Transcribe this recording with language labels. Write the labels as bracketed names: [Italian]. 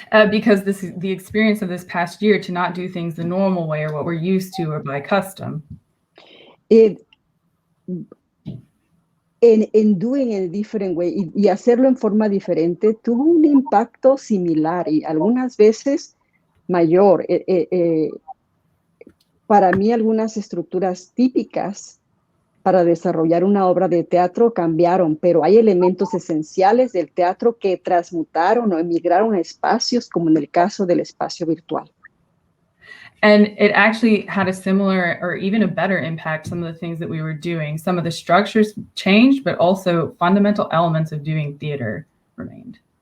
[English] Because this is the experience of this past year to not do things the normal way or what we're used to or by custom. [Spanish] En [English] doing in a different way [Spanish] y hacerlo en forma diferente tuvo un impacto similar y algunas veces mayor. Para mí algunas estructuras típicas para desarrollar una obra de teatro cambiaron, pero hay elementos esenciales del teatro que transmutaron o emigraron a espacios como en el caso del espacio virtual. [English] And it actually had a similar or even a better impact, some of the things that we were doing. Some of the structures changed, but also fundamental elements of doing theater remained.